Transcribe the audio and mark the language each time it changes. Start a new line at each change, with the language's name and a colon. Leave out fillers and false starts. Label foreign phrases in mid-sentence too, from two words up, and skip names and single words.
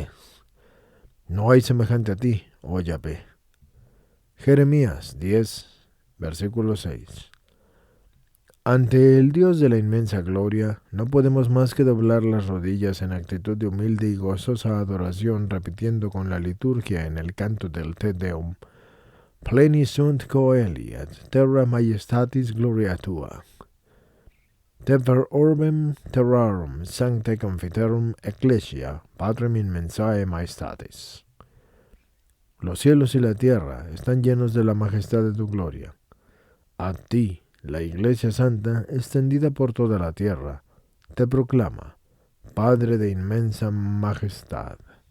Spanish: No hay semejante a ti, oh Yahvé. Jeremías 10, versículo 6. Ante el Dios de la inmensa gloria, no podemos más que doblar las rodillas en actitud de humilde y gozosa adoración, repitiendo con la liturgia en el canto del Te Deum:
Latin: Pleni sunt coeli et terra majestatis gloria tua. Te per orbem terrarum sancte confiterum ecclesia patrem immensae majestatis.
Spanish: Los cielos y la tierra están llenos de la majestad de tu gloria. A ti, la Iglesia Santa, extendida por toda la tierra, te proclama, Padre de inmensa majestad.